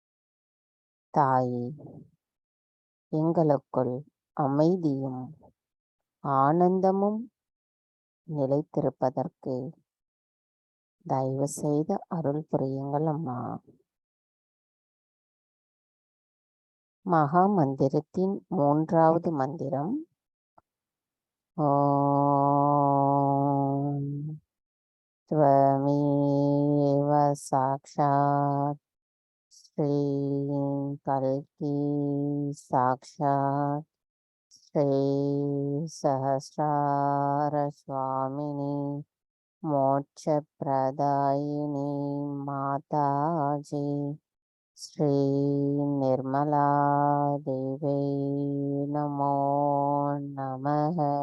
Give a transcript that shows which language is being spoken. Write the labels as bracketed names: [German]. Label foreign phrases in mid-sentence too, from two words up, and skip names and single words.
[Tamil] தாயே, எங்களுக்குள் அமைதியும் ஆனந்தமும் நிலைத்திருப்பதற்கு தயவு செய்து அருள் புரியுங்கள் அம்மா. மகா மந்திரத்தின் 3வது மந்திரம். [Sanskrit] ஓம் त्वमेव साक्षात् श्री कल्की साक्षात् श्री सहस्रार स्वामिनी मोक्षप्रदायिनी माताजी श्री निर्मला देवी नमो नमः.